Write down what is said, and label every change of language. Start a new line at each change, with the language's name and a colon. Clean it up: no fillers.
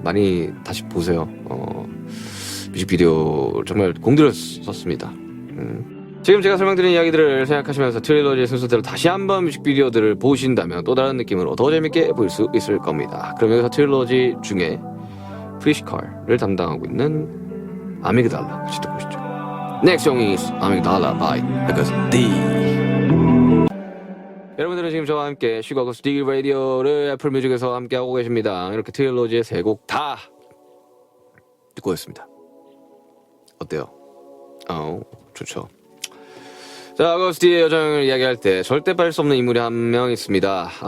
Korean: 많이 다시 보세요. 뮤직비디오 정말 공들여 썼습니다. 지금 제가 설명드린 이야기들을 생각하시면서 트릴러지의 순서대로 다시 한번 뮤직비디오들을 보신다면 또 다른 느낌으로 더 재밌게 볼 수 있을 겁니다. 그럼 여기서 트릴러지 중에 프리시컬을 담당하고 있는 아미그달라 같이 듣보시죠.
English: Next song is 아미그달라 by August D.
Korean: 여러분들은 지금 저와 함께 슈가 어거스트 D 라디오를 애플 뮤직에서 함께 하고 계십니다. 이렇게 트릴러지의 3곡 다 듣고 오셨습니다. 어때요? 좋죠. 자, 어거스티의 여정을 이야기할 때 절대 빠질 수 없는 인물이 한 명 있습니다.